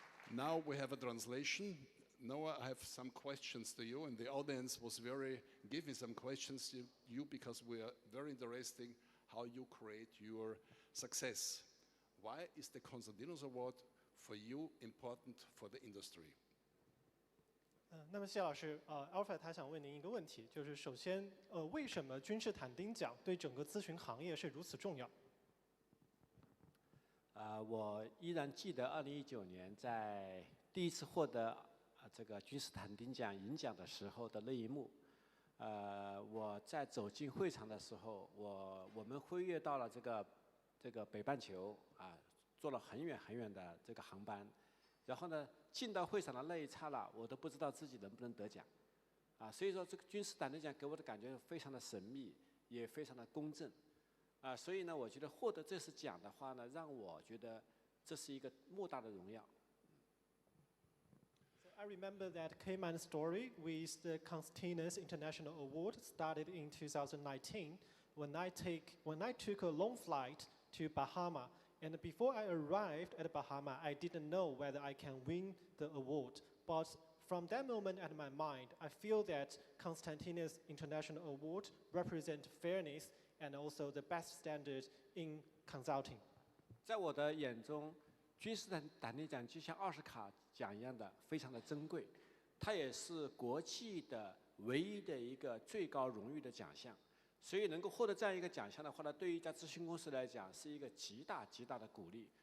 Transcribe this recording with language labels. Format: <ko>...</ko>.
<en>Now we have a translation. Noah, I have some questions to you, and the audience was giving some questions to you because we are very interested how you create your success. Why is the Constantinus Award for you important for the industry?</en> <zh>那么谢老师，Alfred 他想问您一个问题，就是首先，为什么君士坦丁奖对整个咨询行业是如此重要？我依然记得2019年在第一次获得这个君士坦丁奖银奖的时候的那一幕。我在走进会场的时候，我们飞越到了这个北半球坐了很远很远的这个航班，然后呢，进到会场的那一刹那，我都不知道自己能不能得奖，所以说这个君士坦丁奖给我的感觉非常的神秘，也非常的公正。所以呢，我觉得获得这次奖的话呢，让我觉得这是一个莫大的荣耀。</zh> <en>I remember that KeyMind story with the Constantinus International Award started in 2019 when I took a long flight to Bahama, and before I arrived at Bahama, I didn't know whether I can win the award. But from that moment at my mind, I feel that Constantinus International Award represents fairness and also the best standard in consulting.</en> <zh>在我的眼中，君士坦丁奖就像奥斯卡奖一样的，非常的珍贵。它也是国际的唯一的一个最高荣誉的奖项。所以能够获得这样一个奖项的话呢，对于一家咨询公司来讲是一个极大极大的鼓励。</zh>